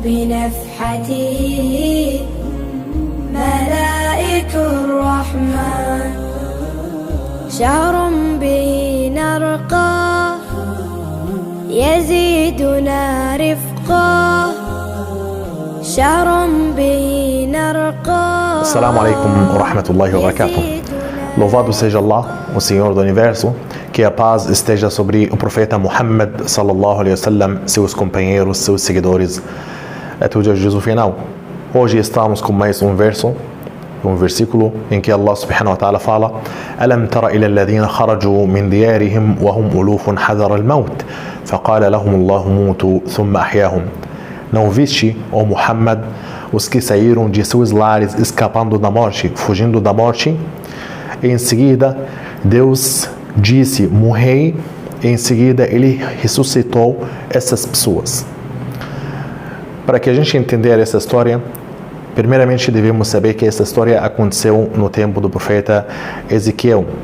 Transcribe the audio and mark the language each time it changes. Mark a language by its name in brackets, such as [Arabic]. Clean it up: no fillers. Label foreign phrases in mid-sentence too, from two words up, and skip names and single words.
[Arabic] بنفحته ملائك الرحمن شهر به نرقى يزيدنا رفقا شهر به نرقى. السلام عليكم ورحمة الله وبركاته. [Portuguese] Louvado seja Allah, o Senhor do Universo, que a paz esteja sobre o profeta Muhammad [Arabic] صلى الله عليه وسلم, [Portuguese] seus companheiros, seus seguidores, até o dia de Jesus final. Hoje estamos com mais um versículo em que Allah [Arabic] سبحانه وتعالى [Portuguese] fala: [Arabic] ألم تر إلى الذين خرجوا من ديارهم وهم ألوف حذر الموت فقال لهم الله موتوا ثم أحياهم. [Portuguese] Não viste, ó Muhammad, os que saíram de seus lares escapando da morte, fugindo da morte? E em seguida, Deus disse: morrei. E em seguida, Ele ressuscitou essas pessoas. Para que a gente entender essa história, primeiramente devemos saber que essa história aconteceu no tempo do profeta Ezequiel.